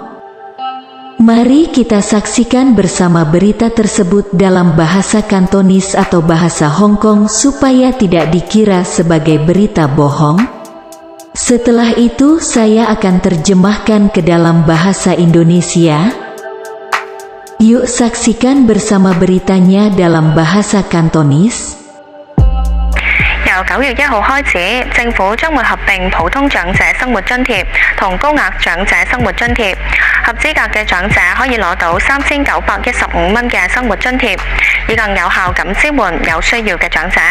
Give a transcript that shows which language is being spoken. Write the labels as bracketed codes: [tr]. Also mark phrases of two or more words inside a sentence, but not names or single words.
[id] Mari kita saksikan bersama berita tersebut dalam bahasa Kantonis atau bahasa Hong Kong supaya tidak dikira sebagai berita bohong. Setelah itu saya akan terjemahkan ke dalam bahasa Indonesia. Yuk saksikan bersama beritanya dalam bahasa Kantonis. [yue] 由9月1號開始，政府將會合併普通長者生活津貼同高額長者生活津貼。合資格嘅長者可以攞到3915蚊嘅生活津貼，以更有效咁支援有需要嘅長者。